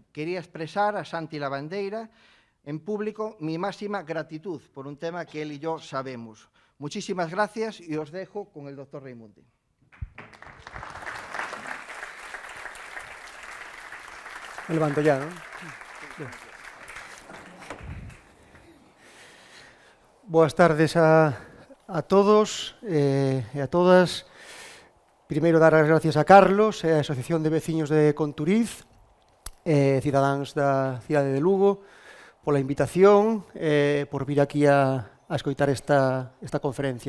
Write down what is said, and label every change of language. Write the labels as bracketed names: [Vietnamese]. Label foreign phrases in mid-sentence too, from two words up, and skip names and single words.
[Spanish] Quería expresar a Santi Lavandeira en público mi máxima gratitud por un tema que él y yo sabemos. Muchísimas gracias y os dejo con el doctor Reimunde. Me levanto ya, ¿no? [Galician] Boas tardes a todos e a todas. Primeiro, dar as gracias a Carlos e a Asociación de Veciños de Conturiz e cidadáns da cidade de Lugo pola invitación e por vir aquí a escoitar esta conferencia.